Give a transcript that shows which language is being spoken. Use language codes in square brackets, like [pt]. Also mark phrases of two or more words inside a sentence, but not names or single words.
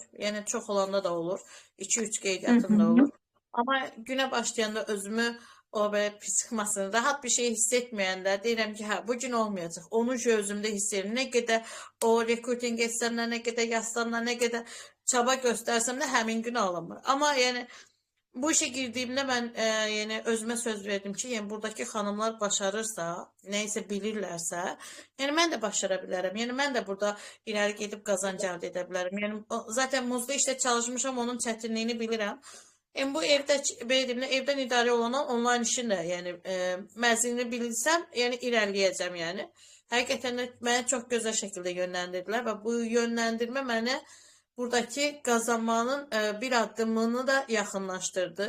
[az] Yəni çox olanda da olur. 2-3 qeydiyyatım da olur. Amma günə başlayanda özümü o belə pis çıxmasın, rahat bir şey hiss etməyəndə deyirəm ki, hə, bu gün olmayacaq. Onu özümdə hiss edirəm. Nə qədər o rekruting etsəm də, nə qədər yazsam da, nə qədər çaba göstərsəm də həmin gün alınmır. [tr] Amma yəni bu işe girdiğimde ben yani özüme söz verdim ki, yani buradaki hanımlar başarırsa, neyse bilirlərsə, yani ben de başarabilirim. Yani ben de burada ileri [az] gedib qazanc əldə edə bilərəm. [tr] Yani zaten muzlu işte [az] çalışmışam, onun çətinliyini bilirəm. Yəni bu evdə belə evdən idarə olunan onlayn işin də yəni məzmununu bilsəm, yəni irəliləyəcəm yəni. Həqiqətən də məni çox gözəl şəkildə yönləndirdilər və bu yönləndirmə məni [tr] buradaki kazanmanın [az] bir addımını da yaxınlaşdırdı.